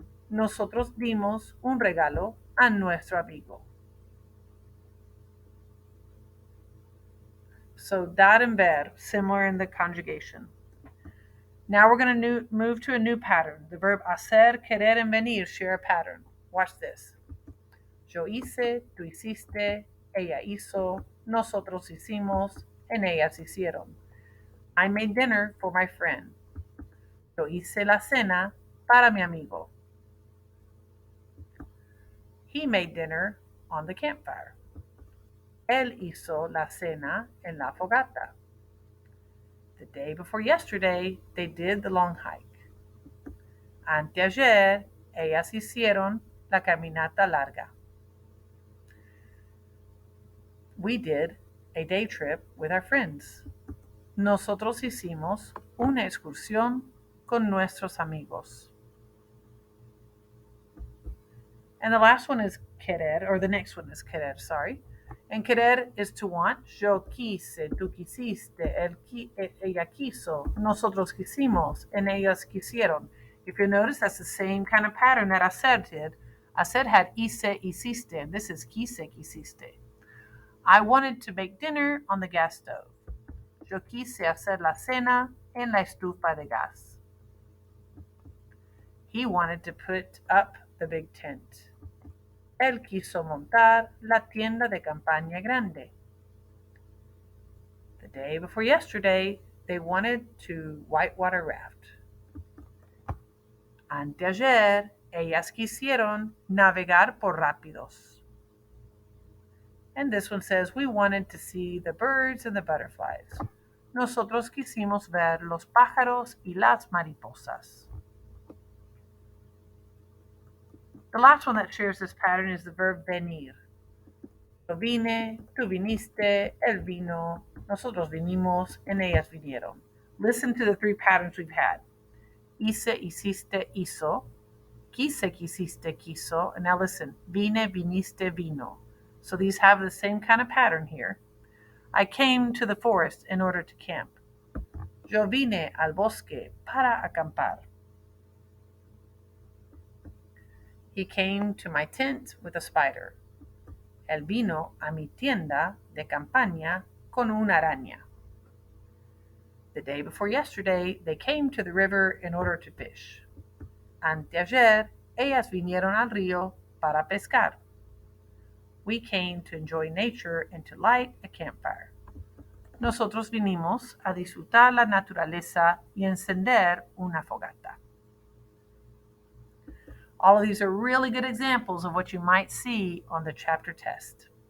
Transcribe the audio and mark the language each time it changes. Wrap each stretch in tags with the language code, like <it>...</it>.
<es>Nosotros dimos un regalo a nuestro amigo.</es> <en>So dar and ver, similar in the conjugation. Now we're going to move to a new pattern. The verb hacer, querer, and venir share a pattern. Watch this.</en> <es>Yo hice, tú hiciste, ella hizo, nosotros hicimos, and ellas hicieron.</es> <en>I made dinner for my friend.</en> <es>Yo hice la cena para mi amigo.</es> <en>He made dinner on the campfire.</en> <es>Él hizo la cena en la fogata.</es> <en>The day before yesterday, they did the long hike.</en> <es>Anteayer, ellas hicieron la caminata larga.</es> <en>We did a day trip with our friends.</en> <es>Nosotros hicimos una excursión con nuestros amigos.</es> <en>And the last one is querer, or the next one is querer, sorry. And querer is to want.</en> <es>Yo quise, tú quisiste, ella quiso, nosotros quisimos, and ellas quisieron.</es> <en>If you notice, that's the same kind of pattern that HACER did. HACER had hice, hiciste, and this is quise, quisiste. I wanted to make dinner on the gas stove.</en> <es>Yo quise hacer la cena en la estufa de gas.</es> <en>He wanted to put up the big tent.</en> <es>Él quiso montar la tienda de campaña grande.</es> <en>The day before yesterday, they wanted to whitewater raft.</en> <es>Anteayer, ellas quisieron navegar por rápidos.</es> <en>And this one says, we wanted to see the birds and the butterflies.</en> <es>Nosotros quisimos ver los pájaros y las mariposas.</es> <en>The last one that shares this pattern is the verb venir.</en> <es>Yo vine, tú viniste, él vino, nosotros vinimos, and ellas vinieron.</es> <en>Listen to the three patterns we've had.</en> <es>Hice, hiciste, hizo. Quise, quisiste, quiso.</es> <en>And now listen.</en> <es>Vine, viniste, vino.</es> <en>So these have the same kind of pattern here. I came to the forest in order to camp.</en> <es>Yo vine al bosque para acampar.</es> <en>He came to my tent with a spider.</en> <es>Él vino a mi tienda de campaña con una araña.</es> <en>The day before yesterday, they came to the river in order to fish.</en> <es>Anteayer, ellas vinieron al río para pescar.</es> <en>We came to enjoy nature and to light a campfire.</en> <es>Nosotros vinimos a disfrutar la naturaleza y encender una fogata.</es> <en>All of these are really good examples of what you might see on the chapter test.</en>